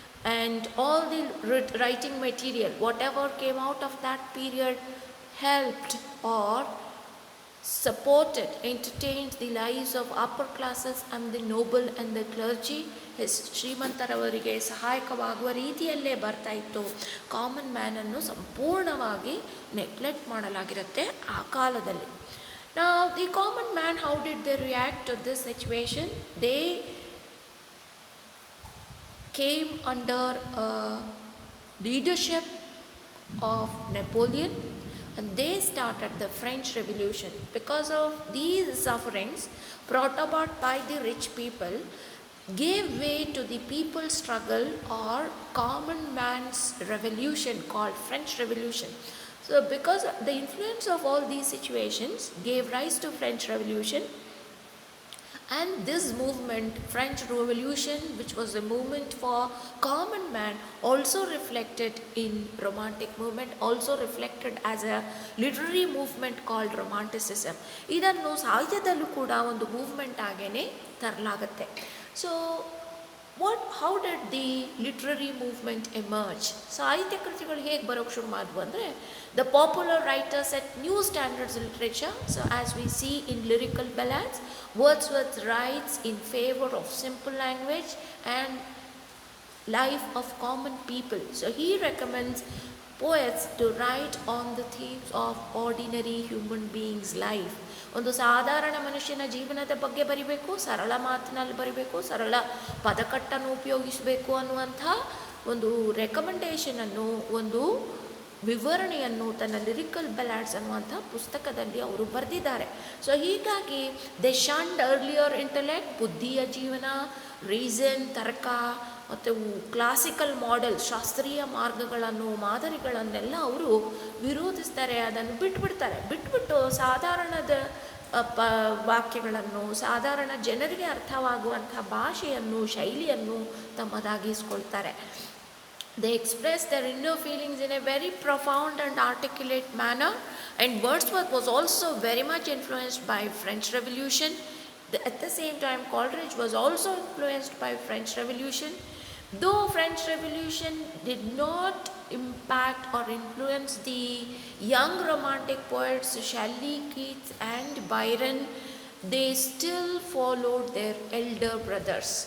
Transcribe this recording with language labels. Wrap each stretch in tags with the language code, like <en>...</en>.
<en>And all the writing material whatever came out of that period helped or supported, entertained the lives of upper classes and the noble and the clergy.</en> <kn>ಶ್ರೀಮಂತರವರಿಗೆ ಸಹಾಯಕವಾಗುವ ರೀತಿಯಲ್ಲೇ ಬರ್ತಾ ಇತ್ತು. Common ಮ್ಯಾನನ್ನು ಸಂಪೂರ್ಣವಾಗಿ neglect ಮಾಡಲಾಗಿರುತ್ತೆ ಆ ಕಾಲದಲ್ಲಿ.</kn> <en>Now the common man, how did they react to this situation? They came under leadership of Napoleon, and they started the French Revolution. Because of these sufferings brought about by the rich people gave way to the people's struggle or common man's revolution called French Revolution. So because the influence of all these situations gave rise to French Revolution, and this movement, French Revolution, which was a movement for common man, also reflected in Romantic movement, also reflected as a literary movement called Romanticism.</en> <kn>ಇದನ್ನು ಸಾಹಿತ್ಯದಲ್ಲೂ ಕೂಡ ಒಂದು movement ಆಗೇನೆ ತರಲಾಗುತ್ತೆ.</kn> <en>So how did the literary movement emerge?</en> <kn>ಸಾಹಿತ್ಯ ಕೃತಿಗಳು ಹೇಗೆ ಬರೋಕ್ಕೆ ಶುರು ಮಾಡಿದ್ವು ಅಂದರೆ,</kn> <en>the popular writers set new standards in literature. So as we see in lyrical ballads, Wordsworth writes in favor of simple language and life of common people. So he recommends poets to write on the themes of ordinary human beings' life.</en> <kn>ಒಂದು ಸಾಧಾರಣ ಮನುಷ್ಯನ ಜೀವನದ ಬಗ್ಗೆ ಬರಿಬೇಕು, ಸರಳ ಮಾತಿನಲ್ಲಿ ಬರಿಬೇಕು, ಸರಳ ಪದಕಟ್ಟನ್ನು ಉಪಯೋಗಿಸಬೇಕು ಅನ್ನುವಂಥ ಒಂದು ರೆಕಮೆಂಡೇಷನನ್ನು, ಒಂದು ವಿವರಣೆಯನ್ನು ತನ್ನ ಲಿರಿಕಲ್ ಬ್ಯಾಲಾಡ್ಸ್ ಅನ್ನುವಂಥ ಪುಸ್ತಕದಲ್ಲಿ ಅವರು ಬರೆದಿದ್ದಾರೆ. ಸೊ ಹೀಗಾಗಿ</kn> <en>they shunned earlier intellect,</en> <kn>ಬುದ್ಧಿಯ ಜೀವನ, ರೀಸನ್, ತರ್ಕ ಮತ್ತು ಕ್ಲಾಸಿಕಲ್ ಮಾಡೆಲ್, ಶಾಸ್ತ್ರೀಯ ಮಾರ್ಗಗಳನ್ನು, ಮಾದರಿಗಳನ್ನೆಲ್ಲ ಅವರು ವಿರೋಧಿಸ್ತಾರೆ. ಅದನ್ನು ಬಿಟ್ಬಿಟ್ಟು ಸಾಧಾರಣದ ವಾಕ್ಯಗಳನ್ನು, ಸಾಧಾರಣ ಜನರಿಗೆ ಅರ್ಥವಾಗುವಂಥ ಭಾಷೆಯನ್ನು, ಶೈಲಿಯನ್ನು ತಮ್ಮದಾಗಿಸ್ಕೊಳ್ತಾರೆ.</kn> <en>They express their inner feelings in a very profound and articulate manner. And Wordsworth was also very much influenced by French Revolution. At the same time, Coleridge was also influenced by French Revolution. Though French Revolution did not impact or influence the young romantic poets Shelley, Keats and Byron, they still followed their elder brothers.</en>